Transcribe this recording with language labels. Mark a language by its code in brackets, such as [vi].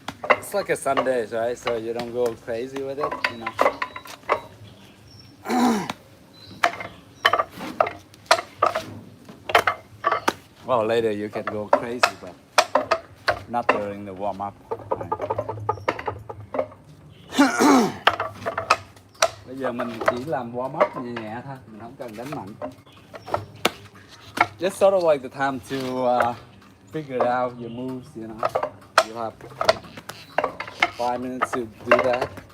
[en] It's like a Sunday, right? So you don't go crazy with it, you know. Well, later you can go crazy, but not during the warm up. [vi] Bây giờ mình chỉ làm warm up nhẹ nhẹ thôi, mình không cần đánh mạnh. [en] It's sort of like the time to figure out your moves, you know. You have 5 minutes to do that.